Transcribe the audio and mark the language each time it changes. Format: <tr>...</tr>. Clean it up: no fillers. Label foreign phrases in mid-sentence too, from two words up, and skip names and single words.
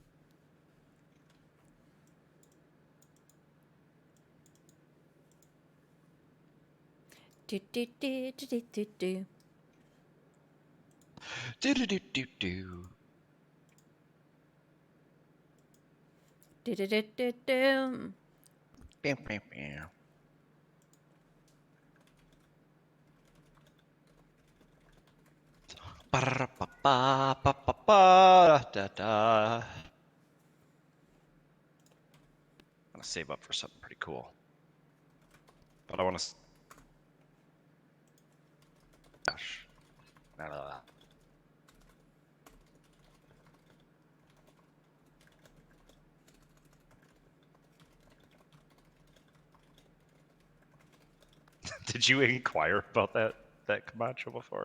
<en>Do do do do do do do. Do, do, do, do, do. Do do do do do. Bam, bam, bam. Ba-da-ba-ba-ba-ba-da-da. I'm gonna save up for something pretty cool. But I want to. Gosh. None of that. Did you inquire about that Camacho before?</en>